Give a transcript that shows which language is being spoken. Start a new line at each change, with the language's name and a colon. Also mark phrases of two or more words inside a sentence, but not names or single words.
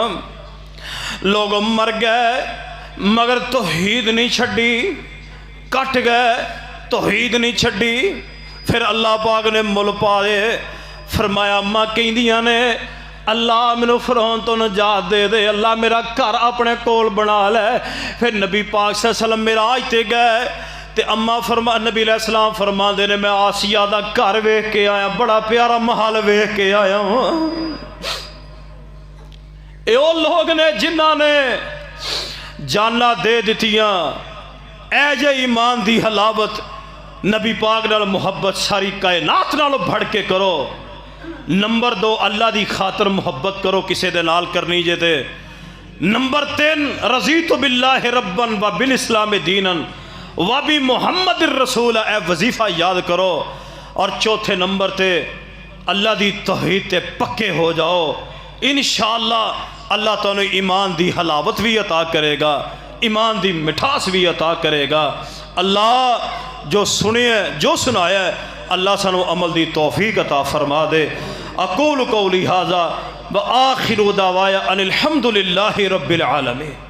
Punjabi: لوگ مر گئے مگر توحید نہیں چھڈی، کٹ گئے توحید نہیں چھڈی. پھر اللہ پاک نے مل پائے، فرمایا اماں کہندیاں نے اللہ مینوں فرعون تو نجات دے دے، اللہ میرا گھر اپنے کول بنا لے. پھر نبی پاک
Arabic: صلى الله عليه وسلم
Punjabi: معراج تے گئے تے اماں نبی علیہ السلام فرماتے نے، میں آسیہ دا گھر ویکھ کے آیا، بڑا پیارا محل ویکھ کے آیا ہوں. یہ لوگ نے جنہوں نے جاناں دے دتیاں، اے جے ایمان دی حلاوت، نبی پاک نال محبت ساری کائنات نالوں بڑھ کے کرو. نمبر 2 اللہ دی خاطر محبت کرو، کسی دے نال کرنی جے تے.
Arabic: नंबर 3 رضيت بالله ربا و بالإسلام دينا و ب محمد رسول,
Punjabi: اے وظیفہ یاد کرو. اور چوتھے نمبر تے اللہ دی توحید تے پکے ہو جاؤ، انشاءاللہ اللہ تہانوں ایمان دی حلاوت بھی عطا کرے گا، ایمان دی مٹھاس بھی عطا کرے گا. اللہ جو سنیے جو سنایا اللہ سانوں عمل دی توفیق عطا فرما دے.
Arabic: أقول قولي هذا و آخر دعواي أن الحمد لله رب العالمين.